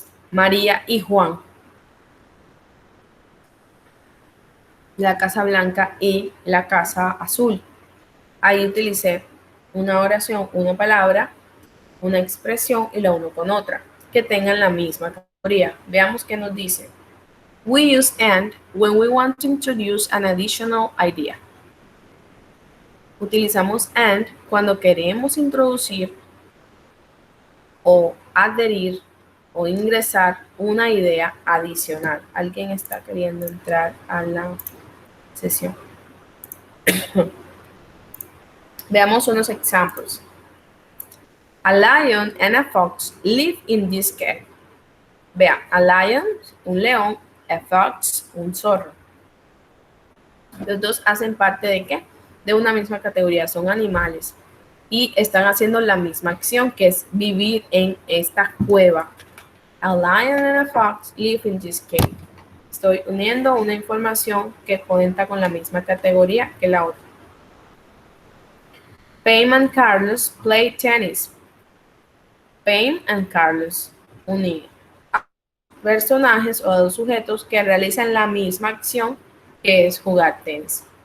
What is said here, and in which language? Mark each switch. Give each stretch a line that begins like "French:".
Spanish: María y Juan. La Casa Blanca y la Casa Azul. Ahí utilicé una oración, una palabra, una expresión y la uno con otra, que tengan la misma categoría. Veamos qué nos dice.
English: We use and when we want to introduce an additional idea.
Spanish: Utilizamos and cuando queremos introducir o adherir o ingresar una idea adicional. ¿Alguien está queriendo entrar a la sesión? Veamos unos ejemplos.
English: A lion and a fox live in this cave.
Spanish: Vean,
English: a lion,
Spanish: un león,
English: a fox,
Spanish: un zorro. Los dos hacen parte ¿de qué? De una misma categoría, son animales. Y están haciendo la misma acción, que es vivir en esta cueva.
English: A lion and a fox live in this cave.
Spanish: Estoy uniendo una información que cuenta con la misma categoría que la otra.
English: Pam and Carlos play tennis.
Spanish: Pam and Carlos, unir personajes o dos sujetos que realizan la misma acción, que es jugar tenis.